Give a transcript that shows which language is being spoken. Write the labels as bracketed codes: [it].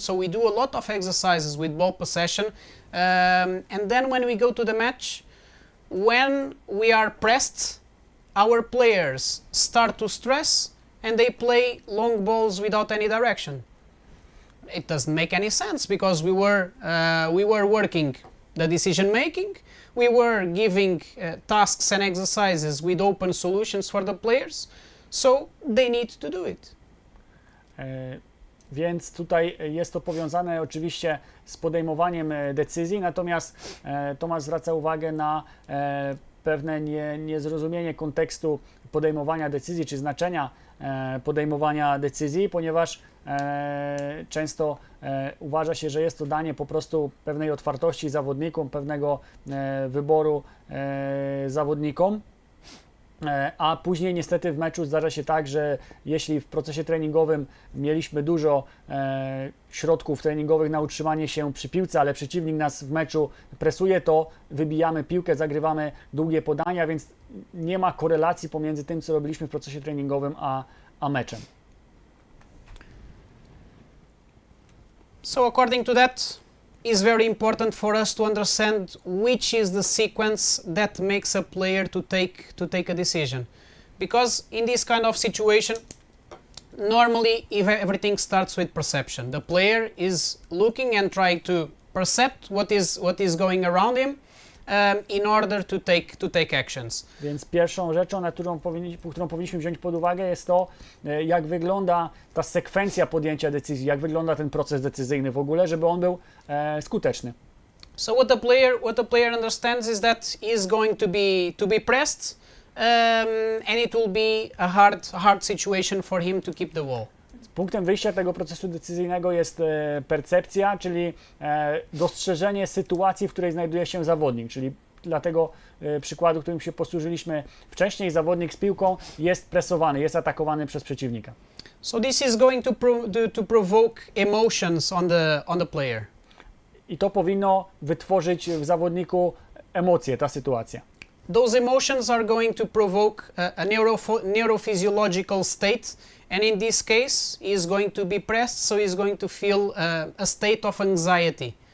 [en] So we do a lot of exercises with ball possession, and then when we go to the match, when we are pressed, our players start to stress and they play long balls without any direction. It doesn't make any sense, because we were working the decision making, we were giving tasks and exercises with open solutions for the players, so they need to do it. [pl] Więc tutaj jest to powiązane oczywiście z podejmowaniem decyzji, natomiast Tomasz zwraca uwagę na pewne niezrozumienie kontekstu podejmowania decyzji, czy znaczenia podejmowania decyzji, ponieważ często uważa się, że jest to danie po prostu pewnej otwartości zawodnikom, pewnego wyboru zawodnikom, a później niestety w meczu zdarza się tak, że jeśli w procesie treningowym mieliśmy dużo środków treningowych na utrzymanie się przy piłce, ale przeciwnik nas w meczu presuje, to wybijamy piłkę, zagrywamy długie podania, więc nie ma korelacji pomiędzy tym, co robiliśmy w procesie treningowym, a meczem. [en] So according to that, it's very important for us to understand which is the sequence that makes a player to take a decision, because in this kind of situation, normally if everything starts with perception. The player is looking and trying to percept what is going around him in order to take actions. [pl] Więc pierwszą rzeczą, na którą powinniśmy wziąć pod uwagę, jest to, jak wygląda ta sekwencja podjęcia decyzji, jak wygląda ten proces decyzyjny w ogóle, żeby on był skuteczny. [en] So what the player understands is that he is going to be pressed, and it will be a hard situation for him to keep the ball. [pl] Punktem wyjścia tego procesu decyzyjnego jest percepcja, czyli dostrzeżenie sytuacji, w której znajduje się zawodnik, czyli dla tego przykładu, którym się posłużyliśmy wcześniej, zawodnik z piłką jest presowany, jest atakowany przez przeciwnika. [en] So this is going to provoke emotions on the player. [pl] I to powinno wytworzyć w emocje, ta sytuacja. [en] Those emotions are going to provoke a neurophysiological state, and in this case, he is going to be pressed, so he is going to feel a state of anxiety.